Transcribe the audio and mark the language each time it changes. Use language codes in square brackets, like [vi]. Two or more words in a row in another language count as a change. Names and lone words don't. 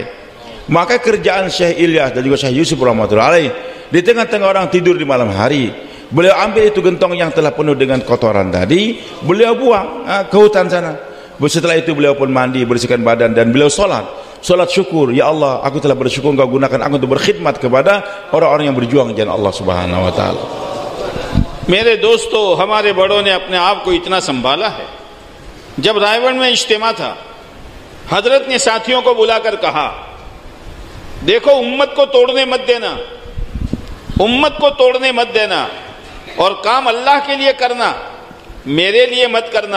[id] Maka kerjaan Syekh Ilyas dan juga Syekh Yusuf [ar] رحمة الله عليه, [id] di tengah-tengah orang tidur di malam hari, beliau ambil itu gentong yang telah penuh dengan kotoran tadi, beliau buang ke hutan sana. Setelah itu beliau pun mandi, bersihkan badan, dan beliau salat syukur, [ar] يا الله, [id] aku telah bersyukur Engkau gunakan aku untuk berkhidmat kepada orang-orang yang berjuang di jalan [ar] الله سبحانه وتعالى. [hi] मेरे दोस्तों, हमारे बड़ों ने अपने आप को इतना संभाला है। जब रायगढ़ में इज्तिमा था, हजरत ने साथियों को बुलाकर कहा, देखो उम्मत को तोड़ने मत देना, उम्मत को तोड़ने मत देना, और काम अल्लाह के लिए करना, मेरे लिए मत करना।